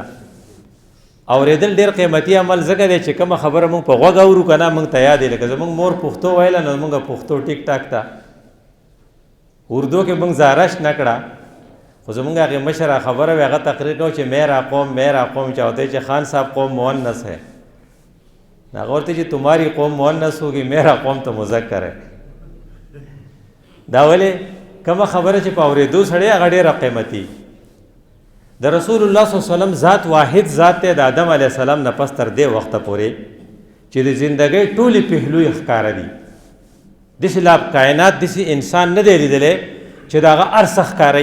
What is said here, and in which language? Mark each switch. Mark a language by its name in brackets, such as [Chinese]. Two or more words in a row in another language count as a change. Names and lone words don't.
[Pashto] اورېدل ډېر قیمتي عمل ځکه دی چې کومه خبره مونږ په غوږ اورو که نه مونږ ته یاد دی. لکه زمونږ مور پښتو ویله نو مونږ پښتو ټیک ټاک ته اردو کې مونږ زارش نه کړه خو زمونږ هغې مشره خبره وي هغه تقریر کوو چې [Urdu] میرا قوم [Pashto] چې ہوتے چې [Urdu] خان صاحب قوم مؤنث ہے. هغه ورته چې تمہاری قوم مؤنث ہوگی میرا قوم تو مذکر ہے. [Pashto] دا ولې کومه خبره چې په اورېدو سړی هغه ډېره قیمتي. د رسول الله [Arabic] صلی الله علیه وسلم [Pashto] ذات واحد ذات دی د آدم [Arabic] علیه السلام [Pashto] نه پس تر دې وخته پورې چې د زندګۍ ټولې پهلوی ښکاره دي. داسې لا کائنات داسې انسان نه دی لیدلی چې د هغه هر څه ښکاروي.